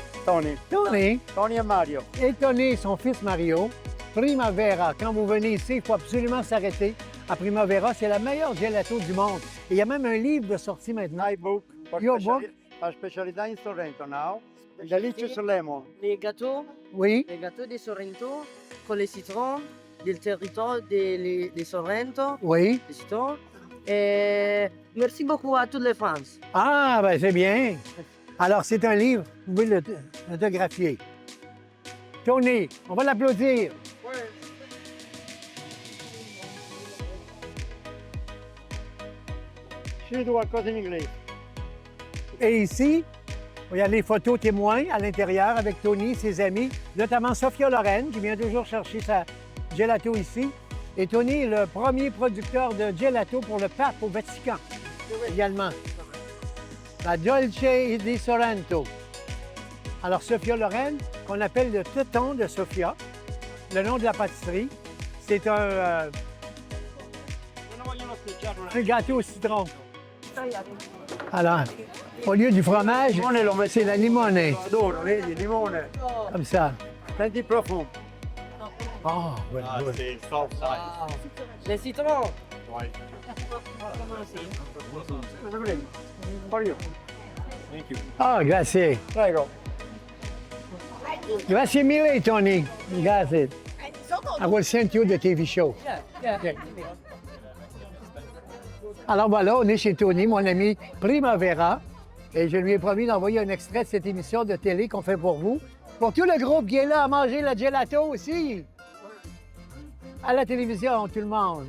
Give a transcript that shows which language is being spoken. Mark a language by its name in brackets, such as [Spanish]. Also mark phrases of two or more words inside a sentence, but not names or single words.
[French] Tony. Tony. Tony et Mario. Et Tony, son fils Mario. Primavera. Quand vous venez ici, il faut absolument s'arrêter à Primavera. C'est la meilleure gelato du monde. Et il y a même un livre de sortie maintenant. [English] My book. Your book? [French] La spécialité [English] in Sorrento now. Delicious lemon. [French] Les gâteaux Oui. de Sorrento con les citrons del territoire de Sorrento, Oui. les citrons. Et merci beaucoup à toutes les fans. Ah, ben c'est bien. Alors, c'est un livre. Vous pouvez l'autographier. Tony, on va l'applaudir. [Italian] Ci do qualcosa in inglese. [French] Et ici, il y a les photos témoins à l'intérieur avec Tony, ses amis, notamment Sophia Loren, qui vient toujours chercher sa gelato ici. Et Tony est le premier producteur de gelato pour le pape au Vatican, également. La Dolce di Sorrento. Alors, Sophia Loren, qu'on appelle le teuton de Sophia, le nom de la pâtisserie, c'est un gâteau au citron. Alors, au lieu du fromage, c'est la limonée, [Italian] Adoro, vedi, limone. [French] comme ça. [Italian] Senti il profumo. [French] Oh, voilà. [Italian] sì, so, sai. [French] Les citrons. [English] Vai. Thank you. [Italian] Ah, grazie. Prego. Grazie mille, Tony. Grazie. [English] I will send you the TV show. Okay. [French] Alors voilà, on est chez Tony, mon ami Primavera, et je lui ai promis d'envoyer un extrait de cette émission de télé qu'on fait pour vous. Pour tout le groupe qui est là à manger la gelato aussi. À la télévision, tout le monde.